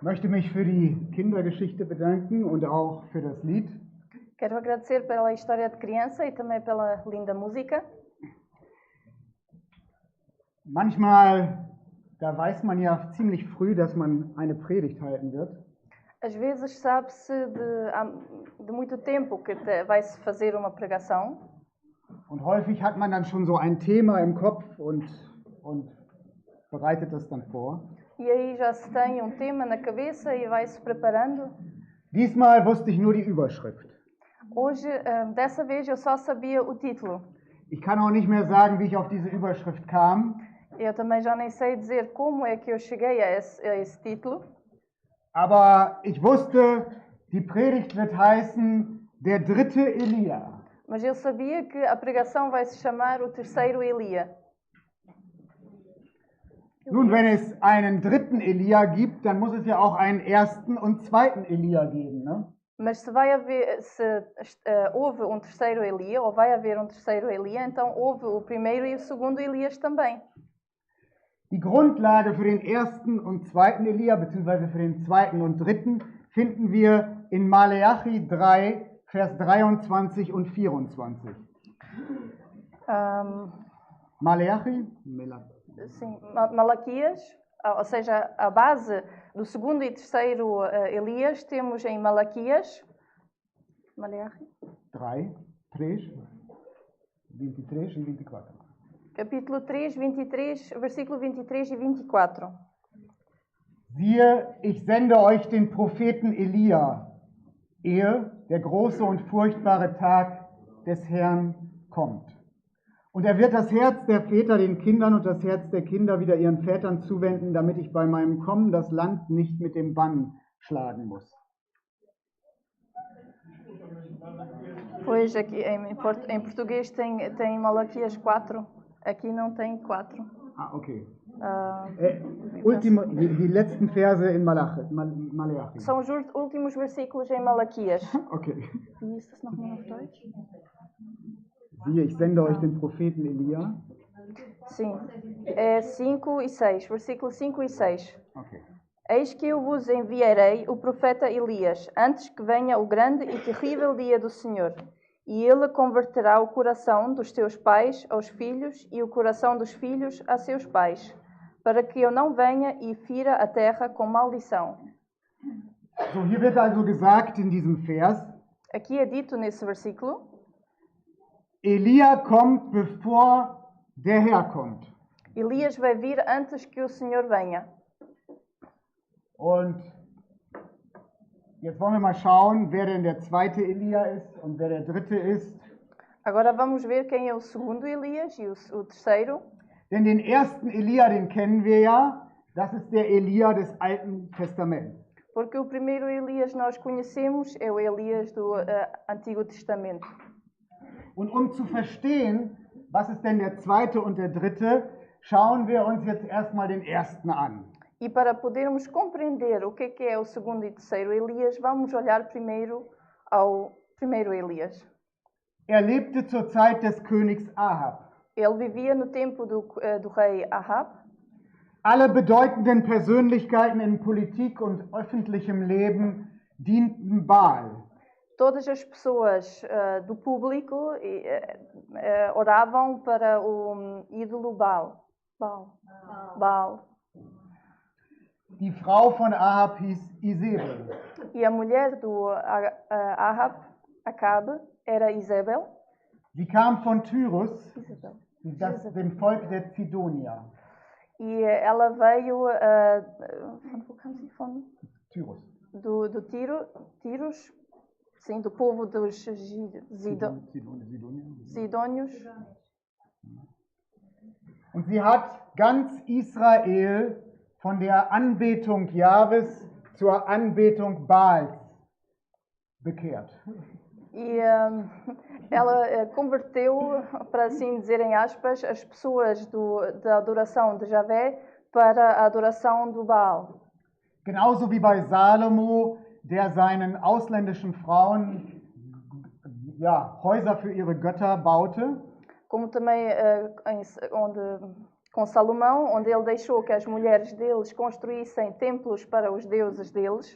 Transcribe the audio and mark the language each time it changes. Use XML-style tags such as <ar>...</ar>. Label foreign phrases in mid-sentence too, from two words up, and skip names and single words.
<de>möchte mich für die Kindergeschichte bedanken und auch für das Lied.</de> <pt>Quero agradecer pela história de criança e também pela linda música.</pt> <de>Manchmal, da weiß man ja ziemlich früh, dass man eine Predigt halten wird.</de> <pt>Às vezes sabe-se de muito tempo que vai-se fazer uma pregação.</pt> <de>Und häufig hat man dann schon so ein Thema im Kopf und bereitet das dann vor.</de> <pt>E aí já se tem tema na cabeça e vai-se preparando.</pt> <de>Diesmal wusste ich nur die Überschrift.</de> <pt>Hoje, dessa vez, eu só sabia o título.</pt> <de>Ich kann auch nicht mehr sagen, wie ich auf diese Überschrift kam.</de> <pt>Eu também já nem sei dizer como é que eu cheguei a esse título.</pt> <de>Aber ich wusste, die Predigt wird heißen, der dritte Elia.</de> <pt>Mas eu sabia que a pregação vai se chamar o terceiro Elia.</pt> <de>Nun, wenn es einen dritten Elia gibt, dann muss es ja auch einen ersten und zweiten Elia geben, ne?</de> <pt>Mas se houve terceiro Elia, ou vai haver terceiro Elia, então houve o primeiro e o segundo Elias também.</pt> <de>Die Grundlage für den ersten und zweiten Elia, beziehungsweise für den zweiten und dritten, finden wir in Maleachi 3, Vers 23 und 24. Maleachi?</de> <pt>Sim, Malaquias, ou seja, a base do segundo e terceiro Elias temos em Malaquias.</pt> <de>Maleachi?</de> <pt>3, 23 e 24. Capítulo 3, 23, versículo 23 e 24.</pt> <de>Siehe, ich sende euch den Propheten Elia, ehe der große und furchtbare Tag des Herrn kommt. Und er wird das Herz der Väter den Kindern und das Herz der Kinder wieder ihren Vätern zuwenden, damit ich bei meinem Kommen das Land nicht mit dem Bann schlagen muss.</de> <pt>Pois aqui em português tem Malaquias 4, aqui não tem 4. Ah, okay.</pt> <de>Die letzten Verse in Maleachi.</de> <pt>São os últimos versículos em Malaquias. Okay.</pt> <de>Wie ist das nochmal auf Deutsch? Siehe, ich sende euch den Propheten Elia.</de> <pt>Sim, é 5 e 6, versículo 5 e 6. Okay. Eis que eu vos enviarei o profeta Elias, antes que venha o grande e terrível dia do Senhor. E ele converterá o coração dos teus pais aos filhos e o coração dos filhos a seus pais, para que eu não venha e fira a terra com maldição.</pt> <de>So, hier wird also gesagt in diesem Vers,</de> <pt>aqui é dito nesse versículo,</pt> <de>Elia kommt, bevor der Herr kommt.</de> <pt>Elias vai vir antes que o Senhor venha.</pt> <de>Und jetzt wollen wir mal schauen, wer denn der zweite Elia ist und wer der dritte ist.</de> <pt>Agora vamos ver quem é o segundo Elias e o terceiro.</pt> <de>Denn den ersten Elia, den kennen wir ja, das ist der Elia des Alten Testaments.</de> <pt>Porque o primeiro Elias nós conhecemos é o Elias do Antigo Testamento.</pt> <de>Und um zu verstehen, was ist denn der zweite und der dritte, schauen wir uns jetzt erstmal den ersten an.</de> <pt>E para podermos compreender o que é o segundo e terceiro Elias, vamos olhar primeiro ao primeiro Elias.</pt> <de>Er lebte zur Zeit des Königs Ahab.</de> <pt>Ele vivia no tempo do rei Ahab.</pt> <de>Alle bedeutenden Persönlichkeiten in Politik und öffentlichem Leben dienten Baal.</de> <pt>Todas as pessoas do público oravam para o ídolo Baal. Baal.</pt> <de>Die Frau von Ahab hieß Isabel.</de> <pt>E a mulher do Ahab, Acabe, era Isabel.</pt> <de>Sie kam von Tyrus, dem Volk der Zidonier.</de> <pt>E ela veio</pt> <de>Tyrus.</de> <pt>Do Tiros, sim, do povo dos Sidônios.</pt> <de>Und sie hat ganz Israel von der Anbetung Jahwes zur Anbetung Baals bekehrt.</de> <pt>E ela converteu, para assim dizer em aspas, as pessoas da adoração de Javé para a adoração do Baal.</pt> <de>Genauso wie bei Salomo, der seinen ausländischen Frauen Häuser für ihre Götter baute.</de> <pt>Como também Com Salomão, onde ele deixou que as mulheres deles construíssem templos para os deuses deles,</pt>